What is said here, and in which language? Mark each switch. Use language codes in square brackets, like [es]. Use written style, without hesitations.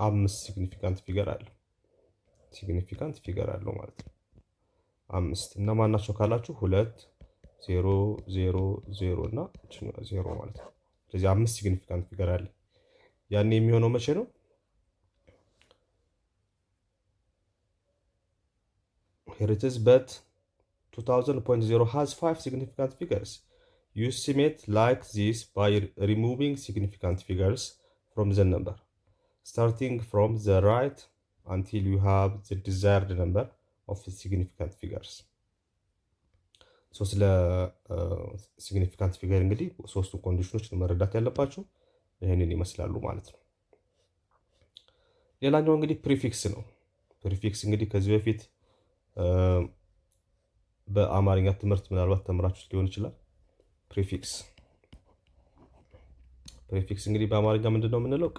[am] 5 ሲግኒፊካንት ፊገር አለው። ሲግኒፊካንት ፊገር አለው ማለት ነው 5። እና ማናቸው ካላችሁ 2 0 0 0 እና 0 ማለት ነው። ስለዚህ 5 ሲግኒፊካንት ፊገር አለ። ያኔ የሚሆነው መቼ ነው? [en] Here it is, but 2000.0 has 5 significant figures. You estimate like this by removing significant figures from the number, starting from the right until you have the desired number of significant figures. [am] So ስለ ሲግኒፊካንት ፊገር እንግዲህ ሶስቱ ኮንዲሽኖች መረዳት ያለባችሁ ይሄንን ይመስላሉ ማለት ነው። ሌላኛው እንግዲህ ፕሪፊክስ ነው። ፕሪፊክስ እንግዲህ ከዚህ በፊት በአማርኛ ትምህርት ምናልባት ተምራችሁ ሊሆን ይችላል። ፕሪፊክስ እንግዲህ በአማርኛ ምንድነው የምንለው?